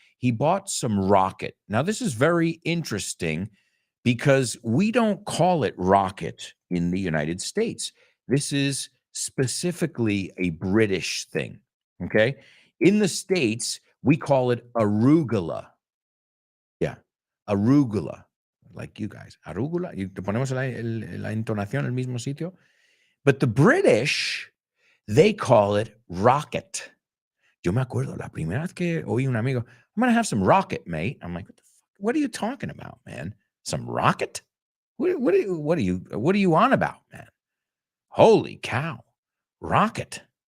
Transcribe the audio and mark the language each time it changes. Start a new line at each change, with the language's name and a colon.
English: He bought some rocket. Now, this is very interesting because we don't call it rocket in the United States. This is specifically a British thing, okay? In the States, we call it arugula. Yeah, arugula, like you guys.
Spanish: Arugula, te ponemos la entonación en el mismo sitio.
English: But the British, they call it rocket.
Spanish: Yo me acuerdo la primera vez que oí un amigo,
English: I'm going to have some rocket, mate. I'm like, what are you talking about, man? Some rocket? What are you on about, man? Holy cow. Rocket.